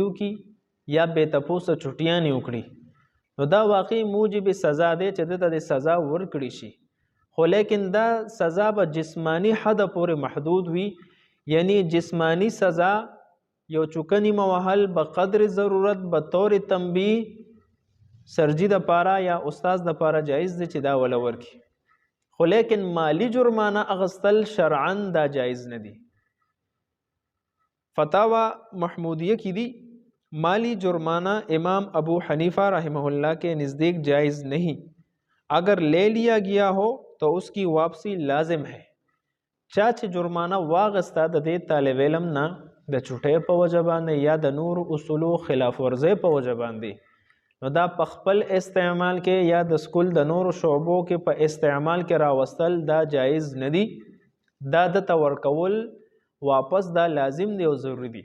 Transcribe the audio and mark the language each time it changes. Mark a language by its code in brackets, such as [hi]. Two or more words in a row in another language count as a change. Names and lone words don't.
[ps] کی یا بے تپوسه چټیانې وکړي نو دا واقعي موجب سزا دی چې دته د سزا ورکړي شي، خو لیکن دا سزا به جسمانی حد پورې محدود وي، یعنی جسمانی سزا یو چوکنی موهل به قدر ضرورت به طور تنبیه سرجی د پاره یا استاد د پاره جایز دی چې دا ولا ورکي، خو لیکن مالی جرمانه اغستل شرعاً دا جائز نه دی. فتاوا محمودیه کی دی [ur] مالی جرمانہ امام ابو حنیفہ رحمہ اللہ کے نزدیک جائز نہیں، اگر لے لیا گیا ہو تو اس کی واپسی لازم ہے. [ps] چاچ جرمانہ واغستا د دې طالب علم نه د چټۍ په وجه باندې یا د نور اصولو خلاف ورزۍ په وجه باندې نو دا په خپل استعمال کې یا د سکول د نورو شعبو کې په استعمال کې راوستل دا جایز نه دی، دا د تورکول واپس دا لازم دی او ضروری دی.